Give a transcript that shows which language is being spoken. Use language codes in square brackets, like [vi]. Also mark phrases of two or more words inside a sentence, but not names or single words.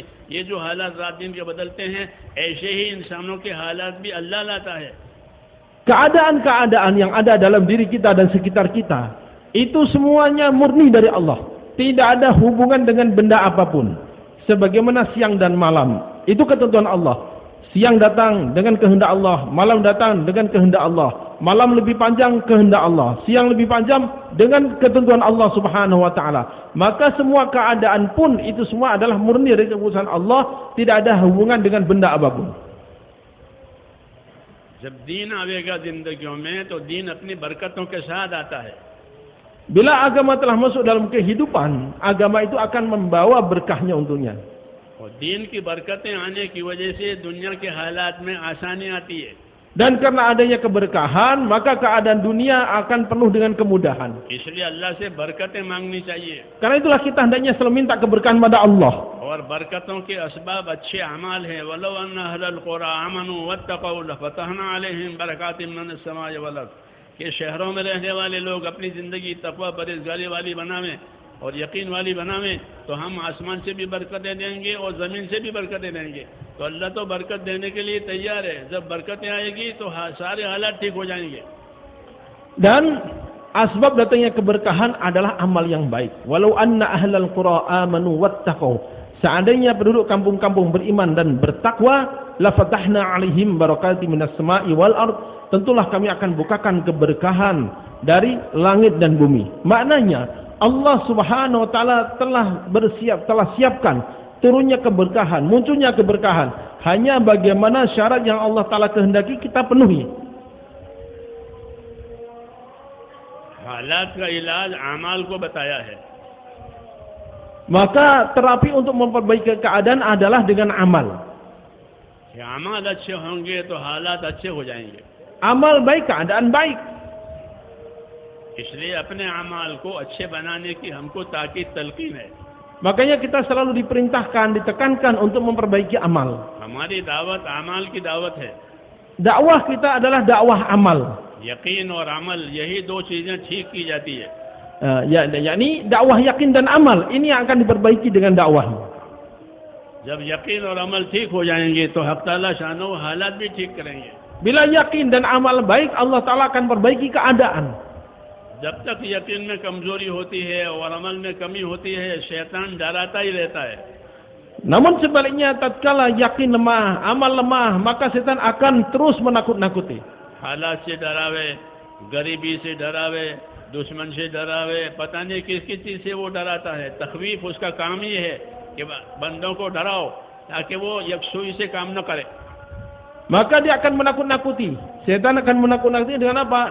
[ur] یہ جو حالات رات دن کے بدلتے ہیں، ایسے ہی انسانوں کے حالات بھی اللہ لاتا ہے. [id] Keadaan-keadaan yang ada dalam diri kita dan sekitar kita, itu semuanya murni dari Allah. Tidak ada hubungan dengan benda apapun. Sebagaimana siang dan malam, itu ketentuan Allah. Siang datang dengan kehendak Allah, malam datang dengan kehendak Allah. Malam lebih panjang, kehendak Allah. Siang lebih panjang dengan ketentuan Allah [ar] سبحانه وتعالى. [id] Maka semua keadaan pun itu semua adalah murni dari keputusan Allah, tidak ada hubungan dengan benda apapun. [ur] جب دین آوے گا زندگیوں میں تو دین اپنی برکتوں کے ساتھ آتا ہے. [id] Bila agama telah masuk dalam kehidupan, agama itu akan membawa berkahnya untuknya. [ur] اور دین کی برکتیں آنے کی وجہ سے دنیا کے حالات میں آسانی آتی ہے. [id] Dan karena adanya keberkahan, maka keadaan dunia akan penuh dengan kemudahan. [ur] اس لیے اللہ سے برکتیں مانگنی چاہیے. [id] Karena itulah kita hendaknya selalu minta keberkahan pada Allah. [ur] اور برکتوں کے اسباب اچھے اعمال ہیں. [ar] ولو أن أهل القرى آمنوا واتقوا لفتحنا عليهم بركات من السماء والأرض, [ur] کہ شہروں میں رہنے والے لوگ اپنی زندگی تقویٰ پرہیزگاری والی بناویں اور یقین والی بناویں، تو ہم آسمان سے بھی برکتیں دیں گے اور زمین سے بھی برکتیں دیں گے. تو اللہ تو برکت دینے کے لیے تیار ہے۔ جب برکتیں آئے گی تو سارے حالات ٹھیک ہو جائیں گے. [id] Dan asbab datangnya keberkahan adalah amal yang baik. [ar] ولو أن أهل القرى آمنوا واتقوا, [id] seandainya penduduk kampung-kampung beriman dan bertakwa, [ar] لفتحنا عليهم بركات من السماء والأرض, [id] tentulah kami akan bukakan keberkahan dari langit dan bumi. Maknanya Allah [ar] سبحانه وتعالى [id] telah siapkan turunnya keberkahan, munculnya keberkahan. Hanya bagaimana syarat yang Allah Ta'ala kehendaki kita penuhi. [ur] حالات کا علاج اعمال کو بتایا ہے. [id] Maka terapi untuk memperbaiki keadaan adalah dengan amal. [ur] کہ اعمال اچھے ہوں گے تو حالات اچھے ہو جائیں گے. [id] Amal baik, keadaan baik. [ur] اس لیے اپنے اعمال کو اچھے بنانے کی ہم کو تاکید تلقین ہے. [id] Makanya kita selalu diperintahkan, ditekankan untuk memperbaiki amal. [ur] ہماری دعوت اعمال کی دعوت ہے. [id] Dakwah kita adalah dakwah amal. [ur] یقین اور عمل، یہی دو چیزیں ٹھیک کی جاتی ہے. [id] yakni dakwah yakin dan amal ini yang akan diperbaiki dengan dakwah. [ur] جب یقین اور عمل ٹھیک ہو جائیں گے تو حق تعالیٰ شانہ حالات بھی ٹھیک کریں گے. [id] Bila yakin dan amal baik, Allah Ta'ala akan perbaiki keadaan. [ur] جب تک یقین میں کمزوری ہوتی ہے اور عمل میں کمی ہوتی ہے، شیطان ڈراتا ہی رہتا ہے. [id] Namun sebaliknya, tatkala yakin lemah, amal lemah, maka setan akan terus menakut-nakuti. [ur] حالات سے ڈراوے، غریبی سے ڈراوے، دشمن سے ڈراوے، پتا نہیں کس کس چیز سے وہ ڈراتا ہے. تخویف اس کا کام ہی ہے کہ بندوں کو ڈراؤ تاکہ وہ یکسوئی سے کام نہ کرے. [id] Maka dia akan menakut-nakuti. Setan akan menakut-nakuti dengan apa?